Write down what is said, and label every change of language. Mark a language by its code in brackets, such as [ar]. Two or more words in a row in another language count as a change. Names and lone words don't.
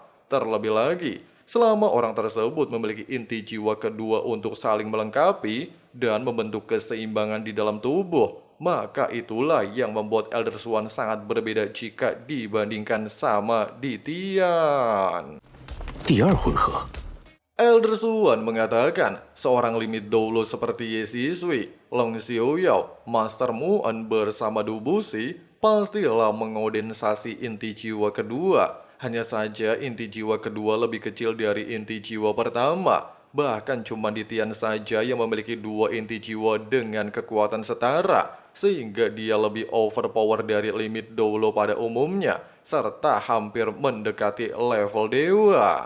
[id] Terlebih lagi, selama orang tersebut memiliki inti jiwa kedua untuk saling melengkapi dan membentuk keseimbangan di dalam tubuh, maka itulah yang membuat Elder Swan sangat berbeda jika dibandingkan sama Ditian. [zh] 第二回合， [id] Elder Swan mengatakan seorang limit dolo seperti Ye Sisui, Long Xiaoyao, Master Muan bersama Dubushi pastilah mengondensasi inti jiwa kedua. Hanya saja inti jiwa kedua lebih kecil dari inti jiwa pertama. Bahkan cuma Ditian saja yang memiliki dua inti jiwa dengan kekuatan setara, sehingga dia lebih overpower dari limit dolo pada umumnya, serta hampir mendekati level dewa.